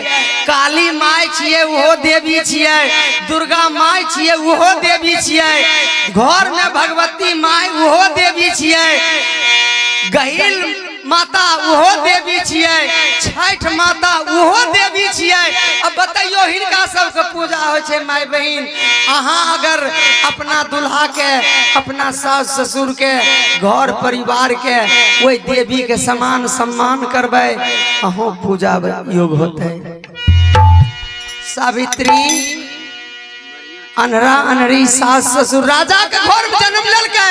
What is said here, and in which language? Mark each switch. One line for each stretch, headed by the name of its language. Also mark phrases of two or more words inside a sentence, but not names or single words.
Maithili: काली माय छियै ओहो देवी छियै, दुर्गा माय छियै ओहो देवी छियै, घर में भगवती माय ओहो देवी छियै, गहिल माता ओहो देवी छियै, छठ माता ओहो देवी छियै। अब बताइयो हिनका सबके पूजा होइ छै। माय बहिन अहाँ अगर अपना दुल्हा के अपना सास ससुर के घर परिवार के ओई देवी के समान सम्मान करबै, अहों पूजा योग होते। सावित्री अनहरा अनहरी सास ससुर राजा के घर में जन्म लेलकै।